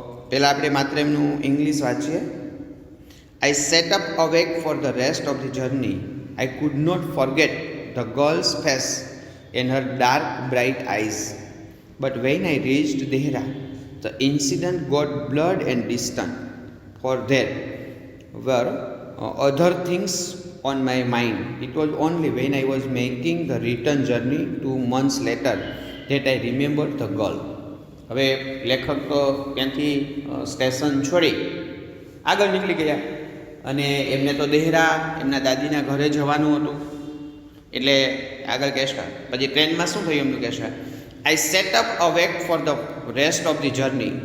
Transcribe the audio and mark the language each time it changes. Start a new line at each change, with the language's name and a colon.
Gujarati: પહેલાં આપણે માત્ર એમનું ઇંગ્લિશ વાંચીએ.
English: I sat up awake for the rest of the journey. I could not forget the girl's face and her dark bright eyes. But when I reached Dehra the incident got blurred and distant. For there were other things on my mind. It was only when I was making the return journey 2 months later that I remembered the girl.
Gujarati: હવે લેખક તો ત્યાંથી station છોડી આગળ નીકળી ગયા અને એમને તો દેહરા એમના દાદીના ઘરે જવાનું હતું. એટલે આગળ કહેશે, પછી ટ્રેનમાં શું થયું એમનું કહેશે,
English: I sat up awake for the rest of the journey.